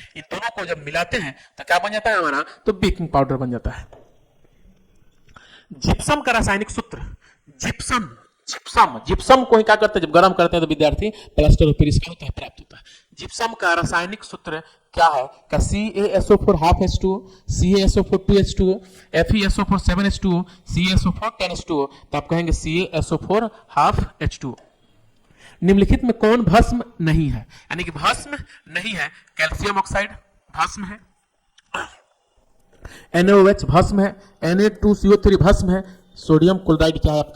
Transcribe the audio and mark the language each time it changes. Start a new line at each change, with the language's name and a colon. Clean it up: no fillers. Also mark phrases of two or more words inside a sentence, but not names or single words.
Hindi: इन दोनों को जब मिलाते हैं तो क्या बन जाता है हमारा? तो
English: baking powder
Hindi: बन जाता है। जिप्सम का रासायनिक सूत्र, जिप्सम जिप्सम जिप्सम को क्या करते हैं? जब गर्म करते हैं तो विद्यार्थी
English: plaster of Paris
Hindi: का होता है, प्राप्त होता है। जिप्सम का रासायनिक सूत्र क्या है? का CaSO4 half H2O, CaSO4 2H2O, FeSO4 7H2O, CaSO4 10H2O, तो आप कहेंगे CaSO4 half H2O। निम्नलिखित में कौन भस्म नहीं है? यानी कि भस्म नहीं है,
English: calcium oxide
Hindi: भस्म है, NaOH भस्म है, Na2CO3 भस्म है,
English: sodium chloride
Hindi: क्या है आपका?